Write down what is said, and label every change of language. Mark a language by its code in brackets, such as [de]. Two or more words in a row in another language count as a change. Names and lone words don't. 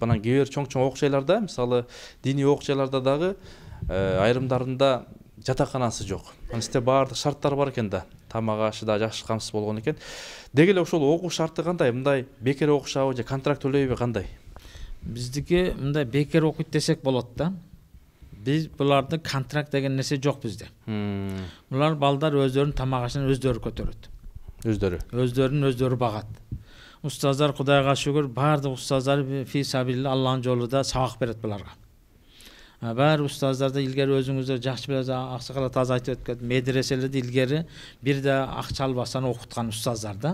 [ky] Анан кээ бир чоң окуу жайларда, мисалы диний окуу жайларда дагы айрымдарында жатаканасы жок. Анан сизде баардык шарттар бар экен да. Тамак ашы да жакшы камсыз болгон экен. Деги эле ошол окуу шарты кандай? Мындай бекер окушабы же контракт төлөйбү кандай? Биздики мындай бекер окуйт десек болот да. [uz] Biz bularda [ky] kontrakt деген нерсе жок бизде. Булар балдар өздөрүнүн тамак ашын өздөрү көтөрөт. Өздөрүн багат. Устаздар Кудайга шүгүр баардык устаздар [ar] في سبيل الله [ky] Аллахтын жолунда сабак берет буларга. Баары устаздарда илгери өзүңүздөр жакшы билесиз, аксакал таза айтып өткөн медреселерде илгери бир да акча албастан окуткан устаздар да.